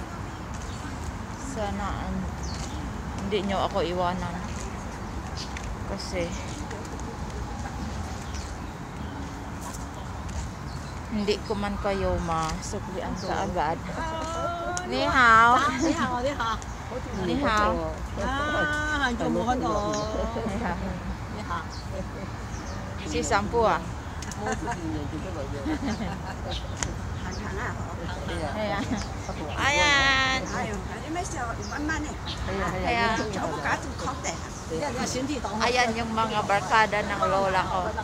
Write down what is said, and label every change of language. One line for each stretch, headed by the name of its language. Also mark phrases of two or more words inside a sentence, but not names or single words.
Filipino: Sana hindi nyo ako iwanan kasi Hindi ko man kayo masuklian sa agad.
Chinese: 你好. 你好，你好。你好. 啊，很久冇看到。你好. 你好。
Filipino: Si Sampu ah. Ayan. Ayan. Ayan yung mga barkada ng lola ko.